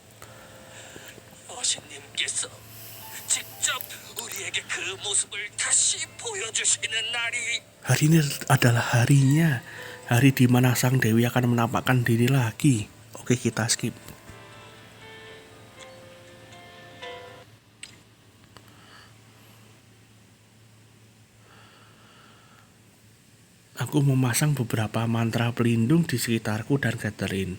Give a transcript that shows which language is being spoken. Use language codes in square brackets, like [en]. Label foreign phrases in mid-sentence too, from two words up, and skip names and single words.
[ko] 어신님께서 직접 우리에게 그 모습을 다시 보여주시는 날이. [id] Hari ini adalah harinya. Hari di mana sang Dewi akan menampakkan diri lagi. Oke, kita skip. Aku memasang beberapa mantra pelindung di sekitarku dan Catherine.